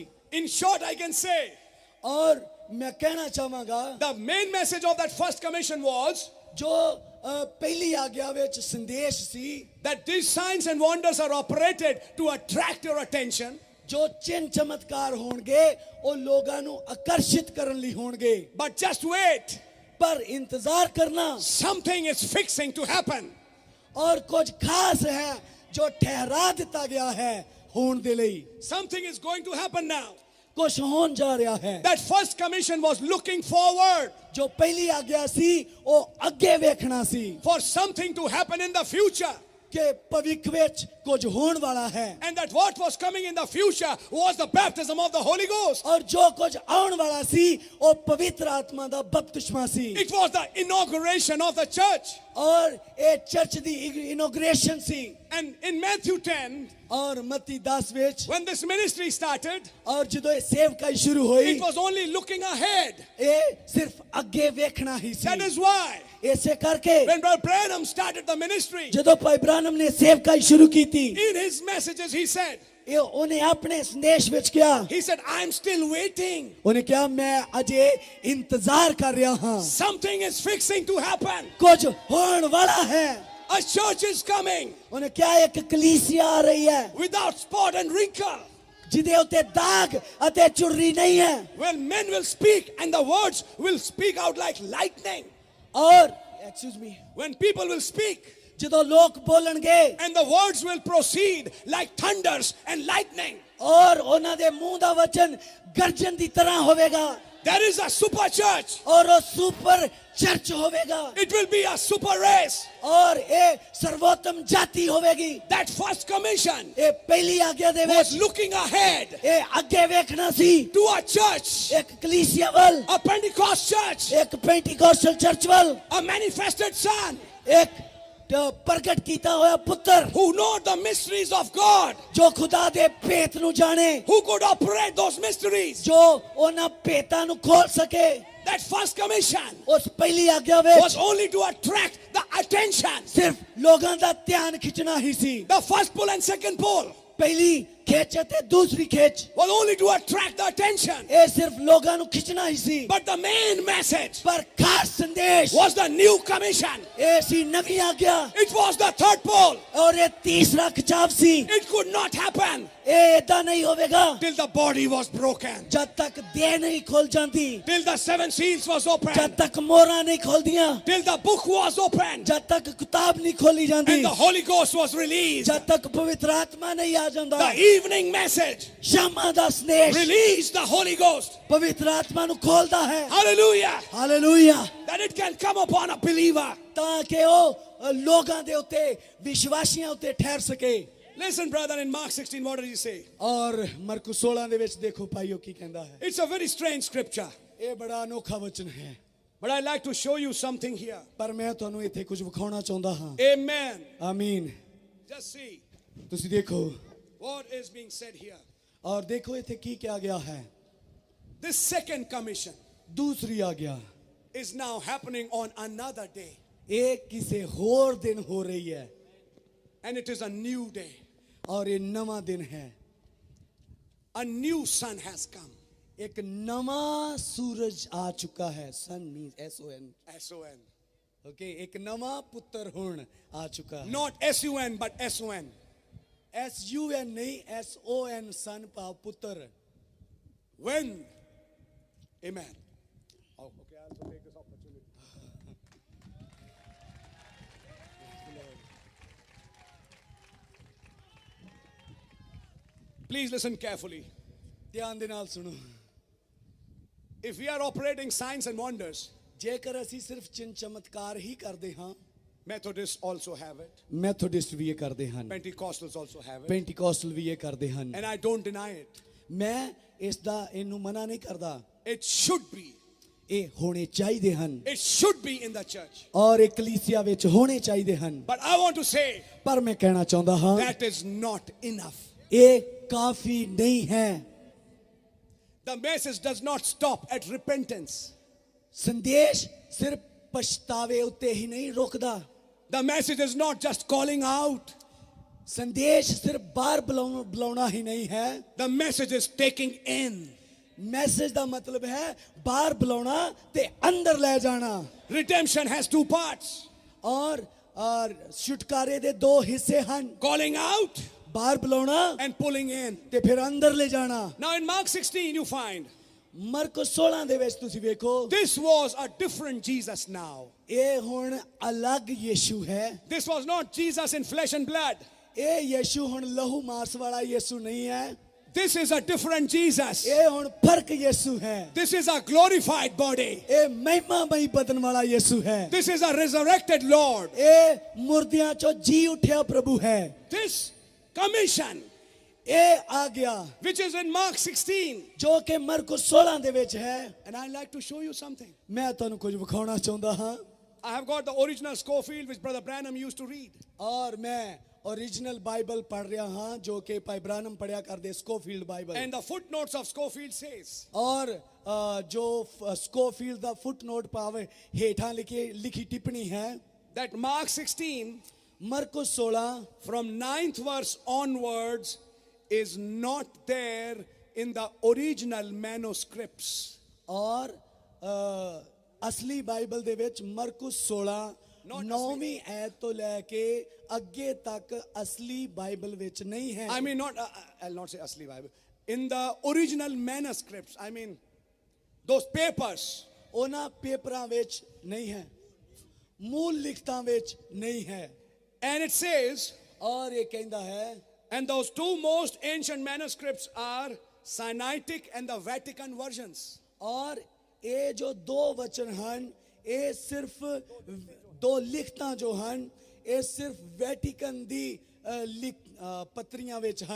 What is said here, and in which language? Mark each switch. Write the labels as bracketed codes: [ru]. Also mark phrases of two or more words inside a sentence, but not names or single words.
[en] In short, I can say [pa] ਔਰ ਮੈਂ ਕਹਿਣਾ ਚਾਹਾਂਗਾ [en] the main message of that first commission was [pa] ਜੋ ਪਹਿਲੀ ਆਗਿਆ ਵਿੱਚ ਸੰਦੇਸ਼ ਸੀ [en] that these signs and wonders are operated to attract your attention. [pa] ਜੋ ਚਿੰਨ ਚਮਤਕਾਰ ਹੋਣਗੇ ਉਹ ਲੋਕਾਂ ਨੂੰ ਆਕਰਸ਼ਿਤ ਕਰਨ ਲਈ ਹੋਣਗੇ। [en] But just wait, [pa] ਪਰ ਇੰਤਜ਼ਾਰ ਕਰਨਾ [en] something is fixing to happen. [pa] ਔਰ ਕੁਝ ਖਾਸ ਹੈ ਜੋ ਠਹਿਰਾ ਦਿੱਤਾ ਗਿਆ ਹੈ ਹੋਣ ਦੇ ਲਈ। [en] Something is going to happen now. [pa] ਕੁਝ ਹੋਣ ਜਾ ਰਿਹਾ ਹੈ। [en] That first commission was looking forward [pa] ਜੋ ਪਹਿਲੀ ਆਗਿਆ ਸੀ ਉਹ ਅੱਗੇ ਵੇਖਣਾ ਸੀ [en] for something to happen in the future. [pa] ਕਿ ਭਵਿੱਖ ਵਿੱਚ ਕੁਝ ਹੋਣ ਵਾਲਾ ਹੈ। [en] And that what was coming in the future was the baptism of the Holy Ghost. [pa] ਔਰ ਜੋ ਕੁਝ ਆਉਣ ਵਾਲਾ ਸੀ ਉਹ ਪਵਿੱਤਰ ਆਤਮਾ ਦਾ ਬਪਤਿਸਮਾ ਸੀ। [en] It was the inauguration of the church. [pa] ਔਰ ਇਹ ਚਰਚ ਦੀ ਇਨੋਗ੍ਰੇਸ਼ਨ ਸੀ। [en] And in Matthew 10, [pa] ਔਰ ਮਤੀ 10 ਵਿੱਚ [en] when this ministry started, [pa] ਔਰ ਜਦੋਂ ਇਹ ਸੇਵਕਾਈ ਸ਼ੁਰੂ ਹੋਈ [en] it was only looking ahead. [pa] ਇਹ ਸਿਰਫ ਅੱਗੇ ਵੇਖਣਾ ਹੀ ਸੀ। [en] That is why [pa] ਇਸੇ ਕਰਕੇ [en] when Brother Branham started the ministry, [pa] ਜਦੋਂ ਭਾਈ ਬ੍ਰਾਨਮ ਨੇ ਸੇਵਕਾਈ ਸ਼ੁਰੂ ਕੀਤੀ [en] in his messages he said, [pa] ਇਹ ਉਹਨੇ ਆਪਣੇ ਸੰਦੇਸ਼ ਵਿੱਚ ਕਿਹਾ [en] he said, I'm still waiting. [pa] ਉਹਨੇ ਕਿਹਾ ਮੈਂ ਅਜੇ ਇੰਤਜ਼ਾਰ ਕਰ ਰਿਹਾ ਹਾਂ। [en] Something is fixing to happen. [pa] ਕੁਝ ਹੋਣ ਵਾਲਾ ਹੈ। [en] A church is coming [pa] ਉਹਨੇ ਕਿਹਾ ਇੱਕ ਕਲੀਸਿਆ ਆ ਰਹੀ ਹੈ [en] without spot and wrinkle. [pa] ਜਿਹਦੇ ਉੱਤੇ ਦਾਗ ਅਤੇ ਚੁਰਰੀ ਨਹੀਂ ਹੈ। [en] When men will speak and the words will speak out like lightning. ਔਰ excuse me When people will speak [pa] ਜਦੋਂ ਲੋਕ ਬੋਲਣਗੇ [en] and the words will proceed like thunders and lightning. [pa] ਔਰ ਉਹਨਾਂ ਦੇ ਮੂੰਹ ਦਾ ਵਚਨ ਗਰਜਨ ਦੀ ਤਰ੍ਹਾਂ ਹੋਵੇਗਾ। [en] There is a super church. [pa] ਔਰ ਉਹ [en] super church [pa] ਹੋਵੇਗਾ। [en] It will be a super race. [pa] ਔਰ ਇਹ ਸਰਵੋਤਮ ਜਾਤੀ ਹੋਵੇਗੀ। [en] That first commission [pa] ਇਹ ਪਹਿਲੀ ਆਗਿਆ ਦੇ [en] was [pa] ਵਿੱਚ [en] looking ahead [pa] ਇਹ ਅੱਗੇ ਵੇਖਣਾ ਸੀ [en] to a church, [pa] ਇੱਕ ਕਲੀਸਿਆ ਵੱਲ, [en] a Pentecost church, [pa] ਇੱਕ [en] Pentecostal church [pa] ਵੱਲ, [en] a manifested son [pa] ਇੱਕ ਪ੍ਰਗਟ ਕੀਤਾ ਹੋਇਆ ਪੁੱਤਰ [en] who know the mysteries of God, [pa] ਜੋ ਖੁਦਾ ਦੇ ਭੇਤ ਨੂੰ ਜਾਣੇ, [en] who could operate those mysteries. [pa] ਜੋ ਉਹਨਾਂ ਭੇਤਾਂ ਨੂੰ ਖੋਲ ਸਕੇ। [en] That first commission [pa] ਉਸ ਪਹਿਲੀ ਆਗਿਆ [en] was [pa] ਵਿੱਚ [en] only to attract the attention. [pa] ਸਿਰਫ ਲੋਕਾਂ ਦਾ ਧਿਆਨ ਖਿੱਚਣਾ ਹੀ ਸੀ। [en] The first pull and second pull [pa] ਪਹਿਲੀ ਖਿੱਚ ਅਤੇ ਦੂਸਰੀ ਖਿੱਚ [en] was only to attract the attention. [pa] ਇਹ ਸਿਰਫ ਲੋਕਾਂ ਨੂੰ ਖਿੱਚਣਾ ਹੀ ਸੀ। [en] But the main message [pa] ਪਰ ਖਾਸ ਸੰਦੇਸ਼ [en] was the new commission. [pa] ਇਹ ਸੀ ਨਵੀਂ ਆਗਿਆ [en] It was the third pull. [pa] ਔਰ ਇਹ ਤੀਸਰਾ ਖਿਚਾਵ ਸੀ। [en] It could not happen [pa] ਇਹ ਏਦਾਂ ਨਹੀਂ ਹੋਵੇਗਾ [en] till the body was broken, [pa] ਜਦ ਤੱਕ ਦੇਹ ਨਹੀਂ ਖੁੱਲ ਜਾਂਦੀ, [en] till the seven seals was [pa] ਜਦ [en] opened, [pa] ਤੱਕ ਮੋਹਰਾਂ ਨਹੀਂ ਖੁੱਲਦੀਆਂ, [en] till the book was opened, [pa] ਜਦ ਤੱਕ ਕਿਤਾਬ ਨਹੀਂ ਖੋਲੀ ਜਾਂਦੀ, [en] and the Holy Ghost was released. [pa] ਜਦ ਤੱਕ ਪਵਿੱਤਰ ਆਤਮਾ ਨਹੀਂ ਆ ਜਾਂਦਾ। [en] The evening message [pa] ਸ਼ਾਮਾਂ ਦਾ ਸੰਦੇਸ਼ [en] released the Holy Ghost. [pa] ਪਵਿੱਤਰ ਆਤਮਾ ਨੂੰ ਖੋਲਦਾ ਹੈ। [en] Hallelujah. [pa] ਹਾਲੇਲੂਇਆ। [en] That it can come upon a believer. [pa] ਤਾਂ ਕਿ ਉਹ ਲੋਕਾਂ ਦੇ ਉੱਤੇ ਵਿਸ਼ਵਾਸੀਆਂ ਉੱਤੇ ਠਹਿਰ ਸਕੇ। [en] Listen, brother, in Mark 16, what does he say? [pa] ਔਰ ਮਰਕੁਸ 16 ਦੇ ਵਿੱਚ ਦੇਖੋ ਭਾਈਓ ਕੀ ਕਹਿੰਦਾ ਹੈ। [en] It's a very strange scripture, [pa] ਇਹ ਬੜਾ ਅਨੋਖਾ ਵਚਨ ਹੈ। [en] but I'd like to show you something here. [pa] ਪਰ ਮੈਂ ਤੁਹਾਨੂੰ ਇੱਥੇ ਕੁਝ ਵਿਖਾਉਣਾ ਚਾਹੁੰਦਾ ਹਾਂ। [en] Amen. [pa] ਆਮੀਨ। [en] Just see [pa] ਤੁਸੀਂ ਦੇਖੋ [en] what is being said here. [pa] ਔਰ ਦੇਖੋ ਇੱਥੇ ਕੀ ਕਿਹਾ ਗਿਆ ਹੈ। [en] This second commission [pa] ਦੂਸਰੀ ਆਗਿਆ [en] is now happening on another day, [pa] ਇਹ ਕਿਸੇ ਹੋਰ ਦਿਨ ਹੋ ਰਹੀ ਹੈ [en] and it is a new day. [pa] ਔਰ ਇਹ ਨਵਾਂ ਦਿਨ ਹੈ। [en] A new sun has come. [pa] ਇੱਕ ਨਵਾਂ ਸੂਰਜ ਆ ਚੁੱਕਾ ਹੈ। [en] sun means SON। S-O-N. [pa] ਓਕੇ ਇੱਕ ਨਵਾਂ ਪੁੱਤਰ ਹੁਣ ਆ ਚੁੱਕਾ ਹੈ। [en] Not S-U-N, but S-O-N. [pa] SUN ਨਹੀਂ SON ਸਨ ਭਾਵ ਪੁੱਤਰ। [en] When? Amen. Oh, okay, I'll also take this opportunity. Please listen carefully. [pa] ਧਿਆਨ ਦੇ ਨਾਲ ਸੁਣੋ। [en] If we are operating signs and wonders, [pa] ਜੇਕਰ ਅਸੀਂ ਸਿਰਫ ਚਿੰਨ ਚਮਤਕਾਰ ਹੀ ਕਰਦੇ ਹਾਂ, [en] Methodists also have it. [pa] ਮੈਥੋਡਿਸਟ ਵੀ ਇਹ ਕਰਦੇ ਹਨ, [en] Pentecostals also have it. [pa] ਪੈਂਟੀਕੋਸਟਲ ਵੀ ਇਹ ਕਰਦੇ ਹਨ। [en] And I don't deny it. [pa] ਮੈਂ ਇਸ ਦਾ ਇਹਨੂੰ ਮਨਾ ਨਹੀਂ ਕਰਦਾ। [en] It should be. [pa] ਇਹ ਹੋਣੇ ਚਾਹੀਦੇ ਹਨ [en] It should be in the church. [pa] ਔਰ ਇਹ ਕਲੀਸਿਆ ਵਿੱਚ ਹੋਣੇ ਚਾਹੀਦੇ ਹਨ। [en] But I want to say [pa] ਪਰ ਮੈਂ ਕਹਿਣਾ ਚਾਹੁੰਦਾ ਹਾਂ [en] that is not enough. [pa] ਇਹ ਕਾਫੀ ਨਹੀਂ ਹੈ। [en] The message does not stop at repentance. [pa] ਸੰਦੇਸ਼ ਸਿਰਫ ਪਛਤਾਵੇ ਉੱਤੇ ਹੀ ਨਹੀਂ ਰੁਕਦਾ। [en] The message is not just calling out. [pa] ਸੰਦੇਸ਼ ਸਿਰਫ ਬਾਹਰ ਬੁਲਾਉਣਾ ਹੀ ਨਹੀਂ ਹੈ। [en] The message is taking in. [pa] ਮੈਸੇਜ ਦਾ ਮਤਲਬ ਹੈ ਬਾਹਰ ਬੁਲਾਉਣਾ ਤੇ ਅੰਦਰ ਲੈ ਜਾਣਾ। [en] Redemption has two parts. [pa] ਔਰ ਛੁਟਕਾਰੇ ਦੇ ਦੋ ਹਿੱਸੇ ਹਨ, [en] Calling out [pa] ਬਾਹਰ ਬੁਲਾਉਣਾ [en] and pulling in. [pa] ਤੇ ਫਿਰ ਅੰਦਰ ਲੈ ਜਾਣਾ। [en] Now in Mark 16 you find [pa] ਮਰਕਸ 16 ਦੇ ਵਿੱਚ ਤੁਸੀਂ ਵੇਖੋ, [en] this was a different Jesus now. [pa] ਇਹ ਹੁਣ ਅਲੱਗ ਯੀਸ਼ੂ ਹੈ। [en] This was not Jesus in flesh and blood. [pa] ਇਹ ਯੀਸ਼ੂ ਹੁਣ ਲਹੂ ਮਾਸ ਵਾਲਾ ਯੀਸ਼ੂ ਨਹੀਂ ਹੈ। [en] This is a different Jesus. [pa] ਇਹ ਹੁਣ ਫਰਕ ਯੀਸ਼ੂ ਹੈ। [en] This is a glorified body. [pa] ਇਹ ਮਹਿਮਾਮਈ ਬਦਨ ਵਾਲਾ ਯੀਸ਼ੂ ਹੈ। [en] This is a resurrected Lord. [pa] ਇਹ ਮੁਰਦਿਆਂ ਚੋਂ ਜੀ ਉਠਿਆ ਪ੍ਰਭੂ ਹੈ। [en] This commission, [pa] ਇਹ ਆ ਗਿਆ [en] which is in Mark 16. [pa] ਜੋ ਕਿ ਮਰਕਸ 16 ਦੇ ਵਿੱਚ ਹੈ। [en] And I'd like to show you something. [pa] ਮੈਂ ਤੁਹਾਨੂੰ ਕੁਝ ਵਿਖਾਉਣਾ ਚਾਹੁੰਦਾ ਹਾਂ। [en] I have got the original Scofield which Brother Branham used to read. [pa] ਔਰ ਮੈਂ [en] original Bible [pa] ਪੜ੍ਹ ਰਿਹਾ ਹਾਂ ਜੋ ਕਿ ਭਾਈ ਬ੍ਰਾਨਮ ਪੜ੍ਹਿਆ ਕਰਦੇ ਸਕੋਫੀਲਡ ਬਾਈਬਲ। [en] And the footnotes of Scofield says, [pa] ਔਰ ਜੋ ਸਕੋਫੀਲਡ ਦਾ ਫੁਟਨੋਟ ਪਾਵੇ ਹੇਠਾਂ ਲਿਖੀ ਟਿੱਪਣੀ ਹੈ [en] that Mark 16 [pa] मरकुस 16 [en] from 9th verse onwards is not there in the original manuscripts. [pa] ਔਰ ਅਸਲੀ ਬਾਈਬਲ ਦੇ ਵਿੱਚ ਮਰਕੁਸ 16 9ਵੀਂ ਐਤ ਤੋਂ ਲੈ ਕੇ ਅੱਗੇ ਤੱਕ ਅਸਲੀ ਬਾਈਬਲ ਵਿੱਚ ਨਹੀਂ ਹੈ। [en] I mean not I'll not say asli Bible. In the original manuscripts, I mean those papers. [pa] ਉਹਨਾਂ ਪੇਪਰਾਂ ਵਿੱਚ ਨਹੀਂ ਹੈ, ਮੂਲ ਲਿਖਤਾਂ ਵਿੱਚ ਨਹੀਂ ਹੈ। [en] And it says, [pa] ਔਰ ਇਹ ਕਹਿੰਦਾ ਹੈ, [en] and those two most ancient manuscripts are Sinaitic and the Vatican versions. [pa] ਔਰ ਇਹ ਜੋ ਦੋ ਵਚਨ ਹਨ ਇਹ ਸਿਰਫ ਦੋ ਲਿਖਤਾਂ ਜੋ ਹਨ ਇਹ ਸਿਰਫ ਵੈਟੀਕਨ ਦੀ ਪੱਤਰੀਆਂ ਵਿੱਚ ਹਨ।